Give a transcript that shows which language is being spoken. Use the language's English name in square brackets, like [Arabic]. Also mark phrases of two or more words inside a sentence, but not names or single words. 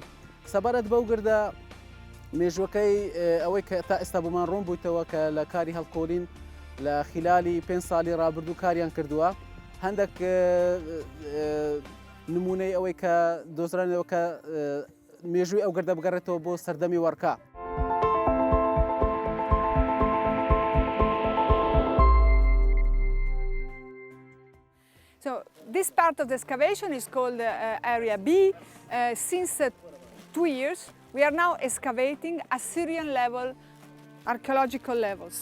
[Central Kurdish] سەبارەت بەو گردە مێژوەکەی ئەوەی کە تا ئێستا بۆمان ڕۆم بوویتەوە کە لە کاری هەڵکۆڵین لە خلالی 5 ساڵی ڕابردوو کاریان کردووە هەندێک نمونەی ئەوەی کە دۆزرانەوە کە مێژووی ئەو گردە بگەڕێتەوە بۆ سەردەمی وەرکا. [English] So this part of the excavation is called Area B. Since 2 years, we are now excavating Assyrian level archaeological levels.